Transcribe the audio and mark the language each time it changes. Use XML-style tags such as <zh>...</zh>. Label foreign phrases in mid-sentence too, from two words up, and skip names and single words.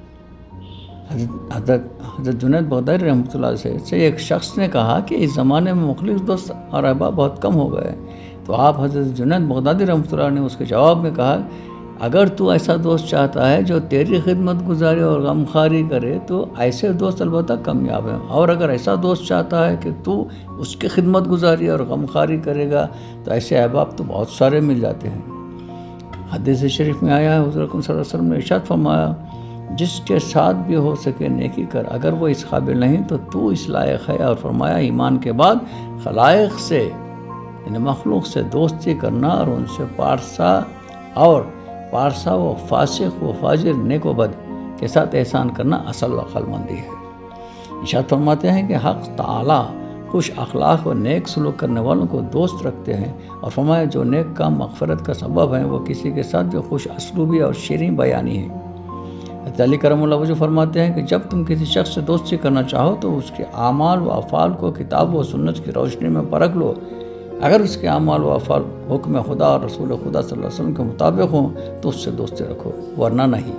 <ur>حضرت جنید بغدادی</ur> <ar>رحمۃ اللہ علیہ</ar> <ur>سے ایک شخص نے کہا کہ اس زمانے میں مخلص دوست اور احباب بہت کم ہو گئے ہیں، تو آپ حضرت جنید بغدادی</ur> <ar>رحمۃ اللہ</ar> <ur>نے اس کے جواب میں کہا، اگر تو ایسا دوست چاہتا ہے جو تیری خدمت گزاری اور غمخواری کرے تو ایسے دوست البتہ کامیاب ہیں، اور اگر ایسا دوست چاہتا ہے کہ تو اس کی خدمت گزاری اور غمخواری کرے گا تو ایسے احباب تو بہت سارے مل جاتے ہیں۔ حدیث شریف میں آیا ہے، حضور اکرم</ur> <ar>صلی اللہ علیہ وسلم</ar> <ur>نے ارشاد فرمایا، جس کے ساتھ بھی ہو سکے نیکی کر، اگر وہ اس قابل نہیں تو اس لائق ہے، اور فرمایا ایمان کے بعد خلائق سے یعنی مخلوق سے دوستی کرنا اور ان سے پارسا و فاسق و فاجر نیک و بد کے ساتھ احسان کرنا اصل عقل مندی ہے۔ ارشاد فرماتے ہیں کہ حق تعالیٰ خوش اخلاق و نیک سلوک کرنے والوں کو دوست رکھتے ہیں، اور فرمایا جو نیک کام مغفرت کا سبب ہیں وہ کسی کے ساتھ بھی خوش اسلوبی اور شیریں بیانی ہے۔ حضرت علی</ur> <ar>کرم اللہ وجہ</ar> <ur>فرماتے ہیں کہ جب تم کسی شخص سے دوستی کرنا چاہو تو اس کے اعمال و افعال کو کتاب و سنت کی روشنی میں پرکھ لو، اگر اس کے اعمال و افعال حکم خدا اور رسول خدا</ur> <ar>صلی اللہ علیہ وسلم</ar> <ur>کے مطابق ہوں تو اس سے دوستی رکھو، ورنہ نہیں۔</ur>